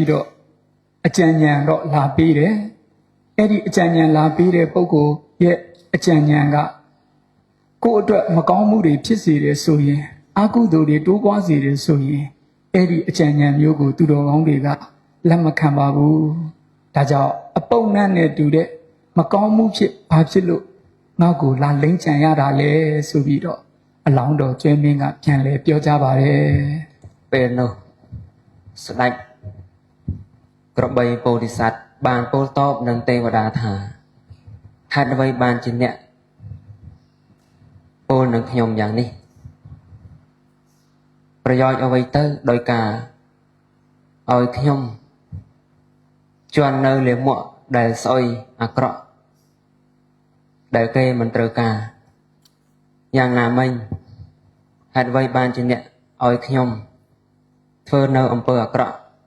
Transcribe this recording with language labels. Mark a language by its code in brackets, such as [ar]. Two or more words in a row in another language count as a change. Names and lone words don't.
[my] တော့အကြံဉာဏ်တော့လာပေးတယ်အဲ့ဒီအကြံဉာဏ်လာပေးတဲ့ပုဂ္ဂိုလ်ရဲ့အကြံဉာဏ်ကကိုယ့်အတွက်မကောင်းမှုတွေဖြစ်စေတယ်ဆိုရင်အကုသိုလ်တွေတိုးပွားစေတယ်ဆိုရင်အဲ့ဒီအကြံဉာဏ်မျိုးကိုသူတော်ကောင်းတွေကလက်မခံပါဘူးဒါကြောင့်အပုပ်နတ်နဲ့တူတဲ့မကောင်းမှုဖြစ်ဘာဖြစ်လို့ငါ့ကိုလာလိမ့်ကြံရတာလဲဆိုပြီးတော့အလောင်းတော်ကျွဲမင်းကပြန်လဲပြောကြပါတယ် [km] ពេលនោះស្ដេចក្របីពោធិសត្វបានពោលតបនឹងទេវតាថាហេតុអ្វីបានជាអ្នក ពោលនឹងខ្ញុំយ៉ាងនេះប្រយោជន៍អ្វីទៅដោយការឲ្យខ្ញុំជន់នៅលាមកដែលស្អុយអាក្រក់ដែលគេមិនត្រូវការយ៉ាងណាមិញហេតុអ្វីបានជាអ្នកឲ្យខ្ញុំធ្វើនៅអំពើអាក្រក់